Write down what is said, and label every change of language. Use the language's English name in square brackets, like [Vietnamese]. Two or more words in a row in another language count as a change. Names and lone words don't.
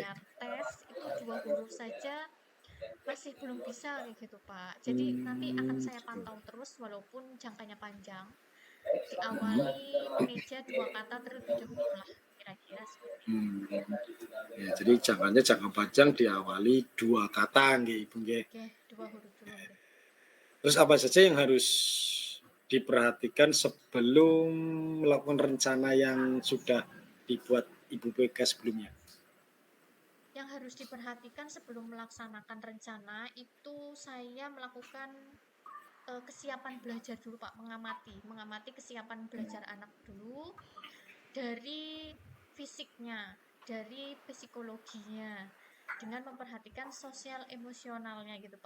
[Indonesian] saya tes, itu 2 huruf saja masih belum bisa kayak gitu, Pak. Jadi nanti akan saya Gitu. pantau terus walaupun jangkanya panjang. Diawali meja 2 kata terlebih dahulu lah, kira-kira seperti itu. Hmm. Ya, jadi jangka panjang diawali 2 kata nggih, Ibu nggih. Oke, 2 huruf dulu nggih. Terus apa saja yang harus diperhatikan sebelum melakukan rencana yang sudah dibuat Ibu Mega sebelumnya? Yang harus diperhatikan sebelum melaksanakan rencana itu saya melakukan kesiapan belajar dulu, Pak, mengamati kesiapan belajar anak dulu dari fisiknya, dari psikologinya, dengan memperhatikan sosial emosionalnya gitu, Pak.